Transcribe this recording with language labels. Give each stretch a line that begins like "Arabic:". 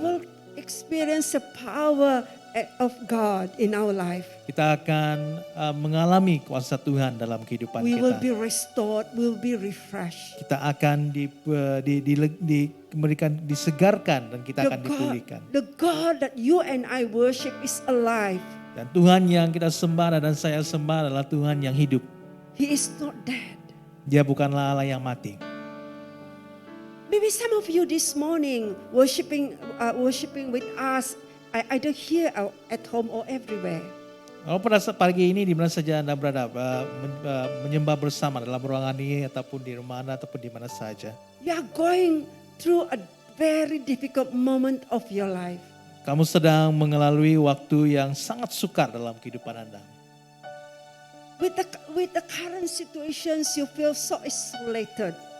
English: will experience the power of God in our life.
Malay: Kita akan mengalami kuasa Tuhan dalam kehidupan
English: We will
Malay: kita.
English: be restored, we will be refreshed.
Malay: Kita akan diberikan, disegarkan dan kita akan dipulihkan.
English: The God that you and I worship is alive.
Malay: Dan Tuhan yang kita sembah dan saya sembah adalah Tuhan yang hidup.
English: He is not dead.
Malay: Dia bukanlah Allah yang mati.
English: Maybe some of you this morning worshiping with us, either here or at home or everywhere.
Malay: Kalau pada pagi ini di mana saja Anda berada, menyembah bersama dalam ruangan ini ataupun di rumah Anda ataupun di mana saja.
English: You are going through a very difficult moment of your life.
Malay: Kamu sedang mengalami waktu yang sangat sukar dalam kehidupan Anda.
English: With the current situations, you feel so isolated.